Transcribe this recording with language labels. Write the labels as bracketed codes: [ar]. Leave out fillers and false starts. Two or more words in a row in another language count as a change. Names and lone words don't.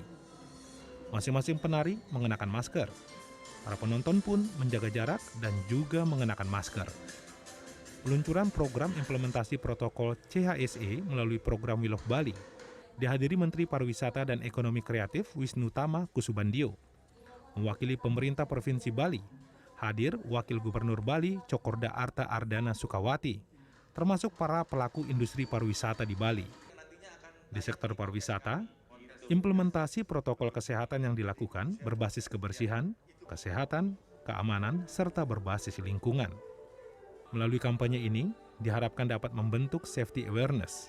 [id] Masing-masing penari mengenakan masker. Para penonton pun menjaga jarak dan juga mengenakan masker. Peluncuran program implementasi protokol CHSE melalui program We Love Bali dihadiri Menteri Pariwisata dan Ekonomi Kreatif Wisnu Tama Kusubandio. Mewakili pemerintah Provinsi Bali, hadir Wakil Gubernur Bali Cokorda Arta Ardana Sukawati, termasuk para pelaku industri pariwisata di Bali. Di sektor pariwisata, implementasi protokol kesehatan yang dilakukan berbasis kebersihan, kesehatan, keamanan, serta berbasis lingkungan. Melalui kampanye ini, diharapkan dapat membentuk [en] safety awareness.